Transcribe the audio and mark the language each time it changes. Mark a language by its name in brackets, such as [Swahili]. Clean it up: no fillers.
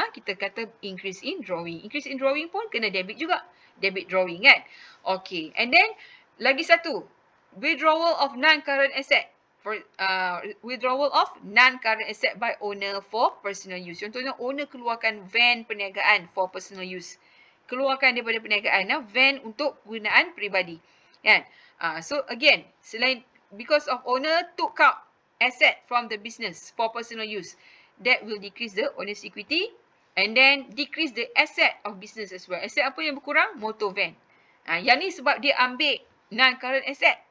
[Malay] Kita kata increase in drawing. Increase in drawing pun kena debit juga. Debit drawing kan. Okay. And then, lagi satu. [English] Withdrawal of non-current asset. Withdrawal of non-current asset by owner for personal use. [Malay] Contohnya, owner keluarkan van perniagaan [English] for personal use. [Malay] Keluarkan daripada perniagaan, van untuk gunaan peribadi. Kan? [English] So again, because of owner took out asset from the business for personal use, that will decrease the owner's equity and then decrease the asset of business as well. [Malay] Asset apa yang berkurang? Motor van. Yang ni sebab dia ambil non-current asset.